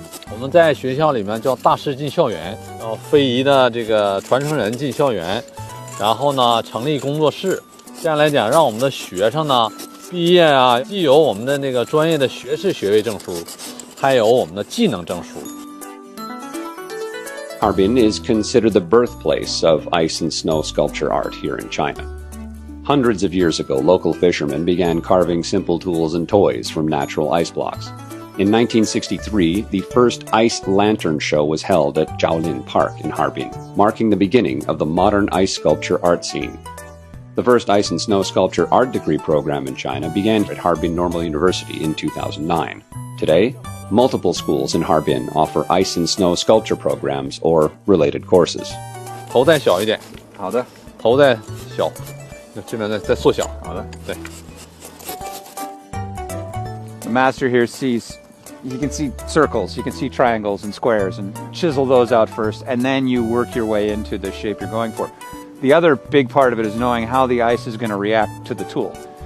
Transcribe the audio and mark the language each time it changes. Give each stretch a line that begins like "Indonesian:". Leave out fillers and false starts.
Chinese: 我们在学校里面叫大师进校园，然后非遗的这个传承人进校园，然后呢成立工作室，这样来讲，让我们的学生呢毕业啊，既有我们的那个专业的学士学位证书，还有我们的技能证书。
English: Harbin is considered the birthplace of ice and snow sculpture art here in China. Hundreds of years ago, local fishermen began carving simple tools and toys from natural ice blocks. In 1963, the first ice lantern show was held at Zhaolin Park in Harbin, marking the beginning of the modern ice sculpture art scene. The first ice and snow sculpture art degree program in China began at Harbin Normal University in 2009. Today, multiple schools in Harbin offer ice and snow sculpture programs or related courses.
Chinese: 头再小一点，好的，头再小。这边再缩小，好的，对。
English: The master here sees, you can see circles, you can see triangles and squares, and chisel those out first, and then you work your way into the shape you're going for. The other big part of it is knowing how the ice is going to react to the tool.